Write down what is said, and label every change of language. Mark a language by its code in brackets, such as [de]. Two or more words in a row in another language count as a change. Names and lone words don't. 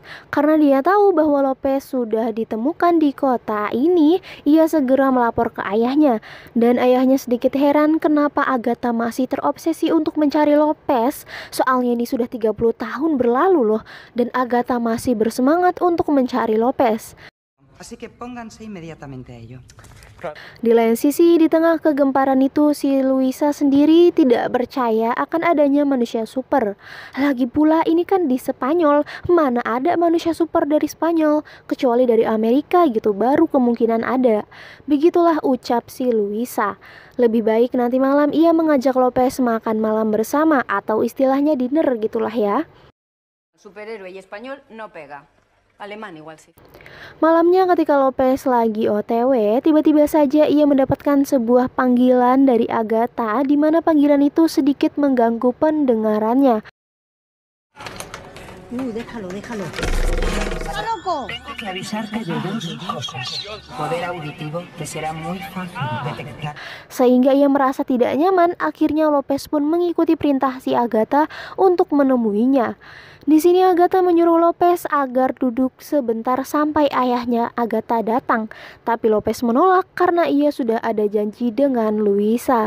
[id] Karena dia tahu bahwa Lopez sudah ditemukan di kota ini, ia segera melapor ke ayahnya. Dan ayahnya sedikit heran kenapa Agatha masih terobsesi untuk mencari Lopez, soalnya ini sudah 30 tahun berlalu loh, dan Agatha masih bersemangat untuk mencari Lopez. [es] Así que pónganse inmediatamente a ello. [id] Di lain sisi, di tengah kegemparan itu, si Luisa sendiri tidak percaya akan adanya manusia super. Lagi pula ini kan di Spanyol, mana ada manusia super dari Spanyol, kecuali dari Amerika gitu, baru kemungkinan ada. Begitulah ucap si Luisa. Lebih baik nanti malam ia mengajak Lopez makan malam bersama, atau istilahnya dinner gitulah ya. [es] Superhéroe y español no pega. Alemán igual sí. [id] Malamnya ketika Lopez lagi OTW, tiba-tiba saja ia mendapatkan sebuah panggilan dari Agatha di mana panggilan itu sedikit mengganggu pendengarannya. [es] Déjalo. ¡Está loco! Tengo que avisarte de dos cosas. Poder auditivo que será muy fácil detectar. [id] Sehingga ia merasa tidak nyaman, akhirnya Lopez pun mengikuti perintah si Agatha untuk menemuinya. Di sini Agatha menyuruh Lopez agar duduk sebentar sampai ayahnya Agatha datang. Tapi Lopez menolak karena ia sudah ada janji dengan Luisa.